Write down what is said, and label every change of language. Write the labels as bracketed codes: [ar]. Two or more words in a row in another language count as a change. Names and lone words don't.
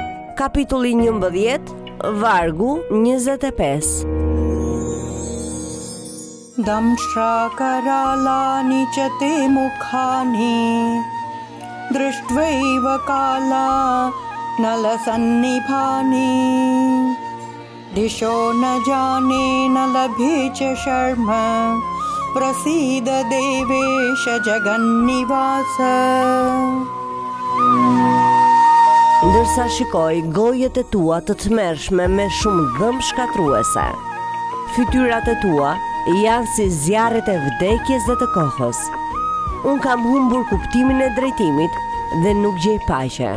[sq] Kapitulli 11, vargu 25. [sa] दंष्ट्राकरालानि च ते मुखानि दृष्ट्वैव काला नलसन्निभानि दिशो न जाने न लभे च शर्म प्रसीद देवेश जगन्निवास. [sq] Ndërsa shikoj gojet e tua të tmerrshme me shumë dhëmë shkatruese. Fytyrat e tua janë si zjarret e vdekjes dhe të kohës. Unë kam humbur kuptimin e drejtimit dhe nuk gjej paqe.